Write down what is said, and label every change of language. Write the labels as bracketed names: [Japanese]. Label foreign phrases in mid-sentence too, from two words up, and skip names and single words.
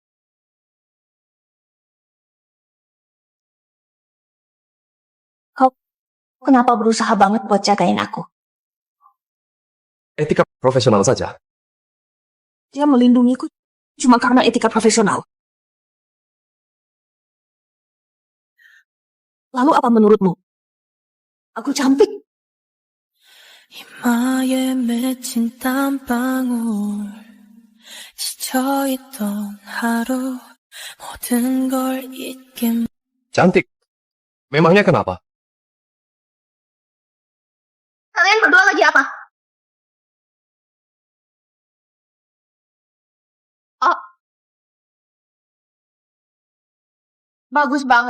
[Indonesian] Kau kenapa berusaha banget buat jagain aku? Etika profesional saja. Dia melindungiku cuma karena etika profesional. Lalu apa menurutmu? Aku cantik. [Korean] 이마에 맺힌 땀방울 지쳐있던 하루 모든 걸 잊게 [Indonesian] Cantik. Memangnya kenapa? Kalian berdua lagi apa? Oh. Bagus banget.